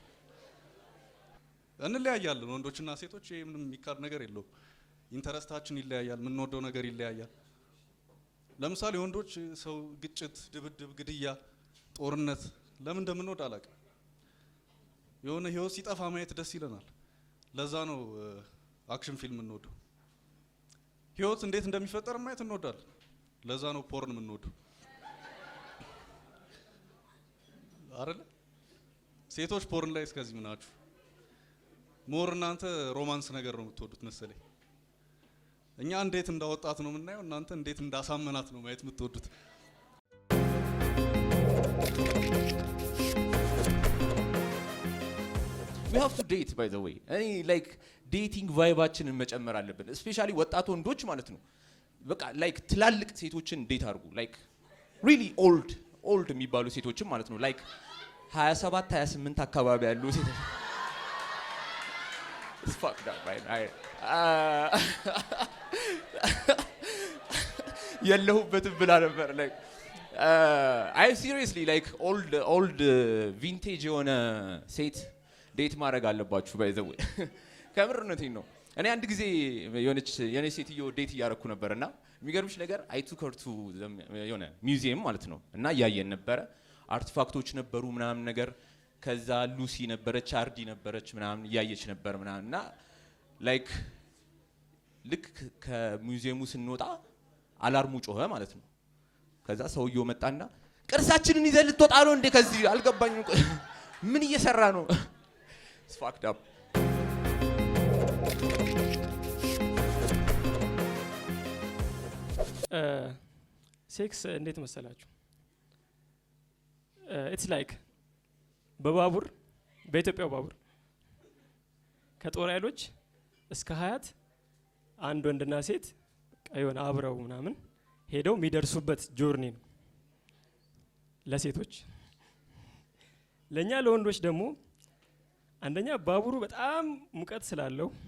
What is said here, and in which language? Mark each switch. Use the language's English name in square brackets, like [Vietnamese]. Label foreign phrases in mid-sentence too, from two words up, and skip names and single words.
[Amharic] እንለያያለን ወንዶችና ሴቶች፣ ይሄ ምንም የሚካድ ነገር የለውም። ኢንተረስታችን ይለያያል፣ የምንወደው ነገር ይለያያል። ለምሳሌ ወንዶች ሰው ግጭት፣ ድብድብ፣ ግድያ፣ ጦርነት ለምን እንደምንወድ አላውቅም። የሆነ ህይወት ሲጠፋ ማየት ደስ ይለናል። ለዛ ነው አክሽን ፊልም እንወደው። ህይወት እንዴት እንደሚፈጠር ማየት እንወዳለን። ለዛ ነው ፖርን የምንወደው አይደል? ሴቶች ፖርን ላይ እስከዚህ ምናችሁ ሞር እናንተ ሮማንስ ነገር ነው የምትወዱት መሰለኝ። እኛ እንዴት እንዳወጣት ነው የምናየው፣ እናንተ እንዴት እንዳሳመናት ነው ማየት የምትወዱት። [English] We have to date by the way. Any like dating [Amharic] vibe-አችንን መጨመር አለብን። especially ወጣት ወንዶች ማለት ነው። በቃ like ትላልቅ ሴቶችን ዴት አድርጉ። [English] like really old [Amharic] የሚባሉ ሴቶችን ማለት ነው። like 27 28 አካባቢ ያሉ ሴቶች [English] It's fucked up, right? [Amharic] የለሁበትም ብላ ነበር [English] like I seriously like old vintage [Amharic] የሆነ ሴት ዴት ማድረግ አለባችሁ [English] by the way [Amharic] ከምርነቴን ነው። እኔ አንድ ጊዜ የኔ ሴትዮ ዴት እያረኩ ነበርና የሚገርምሽ ነገር [English] I took her to [Amharic] የሆነ ሚውዚየም ማለት ነው እና እያየን ነበረ። አርቲፋክቶች ነበሩ ምናምን ነገር። ከዛ ሉሲ ነበረች፣ አርዲ ነበረች ምናምን እያየች ነበር ምናምን እና ላይክ ልክ ከሚውዚየሙ ስንወጣ አላርሙ ጮኸ ማለት ነው። ከዛ ሰውየው መጣና ቅርሳችንን ይዘን ልትወጣ ነው እንዴ? ከዚህ አልገባኝም። ምን እየሰራ ነው? [English] It's fucked up. [Amharic] ሴክስ እንዴት መሰላችሁ? [English] it's like [Amharic] በባቡር በኢትዮጵያው ባቡር ከጦር ኃይሎች እስከ ሀያት አንድ ወንድና ሴት የሆነ አብረው ምናምን ሄደው የሚደርሱበት ጆርኒ ነው ለሴቶች። ለኛ ለወንዶች ደግሞ አንደኛ ባቡሩ በጣም ሙቀት ስላለው